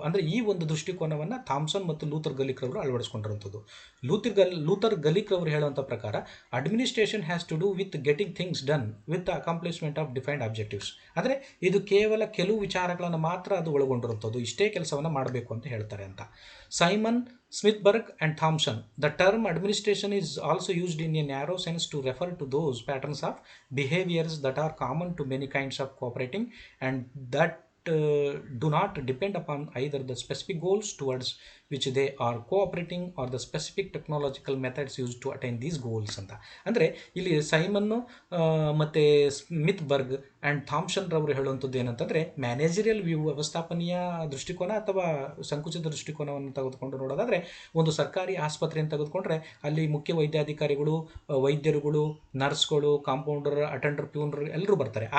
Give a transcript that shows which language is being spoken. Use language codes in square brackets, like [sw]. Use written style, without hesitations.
[kn] ಅಂದರೆ ಈ ಒಂದು ದೃಷ್ಟಿಕೋನವನ್ನು ಥಾಮ್ಸನ್ ಮತ್ತು ಲೂಥರ್ ಗಲಿಕ್ ರವರು ಅಳವಡಿಸ್ಕೊಂಡಿರುವಂಥದ್ದು. ಲೂಥರ್ ಗಲಿಕ್ ರವರು ಹೇಳುವಂಥ ಪ್ರಕಾರ, [en] Administration has to do with getting things done with the accomplishment of defined objectives. [kn] ಅಂದರೆ ಇದು ಕೇವಲ ಕೆಲವು ವಿಚಾರಗಳನ್ನು ಮಾತ್ರ ಅದು ಒಳಗೊಂಡಿರುವಂಥದ್ದು, ಇಷ್ಟೇ ಕೆಲಸವನ್ನು ಮಾಡಬೇಕು ಅಂತ ಹೇಳ್ತಾರೆ ಅಂತ. Simon, ಸ್ಮಿತ್ಬರ್ಗ್ and Thomson. [en] The term administration is also used in a narrow sense to refer to those patterns of behaviors that are common to many kinds of cooperating and that do not depend upon either the specific goals towards which they are cooperating or the specific technological methods used to attain these goals ಅಂತ. [kn] ಅಂದರೆ ಇಲ್ಲಿ ಸೈಮನ್ನು ಮತ್ತು ಸ್ಮಿತ್ಬರ್ಗ್ and Thomson ರವರು ಹೇಳುವಂಥದ್ದು ಏನಂತಂದರೆ, managerial view, ವ್ಯವಸ್ಥಾಪನೀಯ ದೃಷ್ಟಿಕೋನ ಅಥವಾ ಸಂಕುಚಿತ ದೃಷ್ಟಿಕೋನವನ್ನು ತೆಗೆದುಕೊಂಡು ನೋಡೋದಾದರೆ, ಒಂದು ಸರ್ಕಾರಿ ಆಸ್ಪತ್ರೆಯನ್ನು ತೆಗೆದುಕೊಂಡ್ರೆ ಅಲ್ಲಿ ಮುಖ್ಯ ವೈದ್ಯಾಧಿಕಾರಿಗಳು, ವೈದ್ಯರುಗಳು, ನರ್ಸ್ಗಳು, ಕಾಂಪೌಂಡರ್, ಅಟೆಂಡರ್, ಪ್ಯೂನರ್ ಎಲ್ಲರೂ ಬರ್ತಾರೆ.